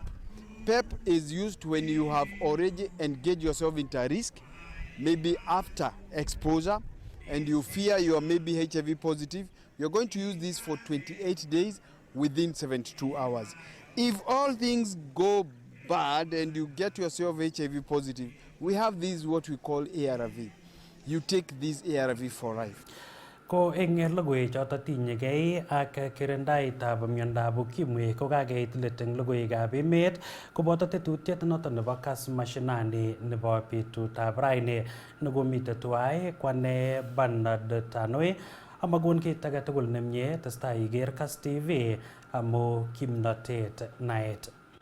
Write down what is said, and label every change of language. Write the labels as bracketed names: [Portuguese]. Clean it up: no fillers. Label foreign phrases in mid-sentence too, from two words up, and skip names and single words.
[English] PEP is used when you have already engaged yourself into a risk, maybe after exposure, and you fear you are maybe HIV positive. You're going to use this for 28 days within 72 hours. If all things go bad and you get yourself HIV positive, we have this what we call ARV. You take this ARV for life. [Kalenjin] Ko eng logoiwek choto tinyegei ak kirindaetab miondab ukimwi ko kakeit let eng logoiwekab emet koboto tetutiet noto nebo Kass Mashinani nebo betutab raini nekomite tuwai kwane Bernard Tanoi amakon kit age tugul nemie testai iker Kass TV amu kimnotet naet.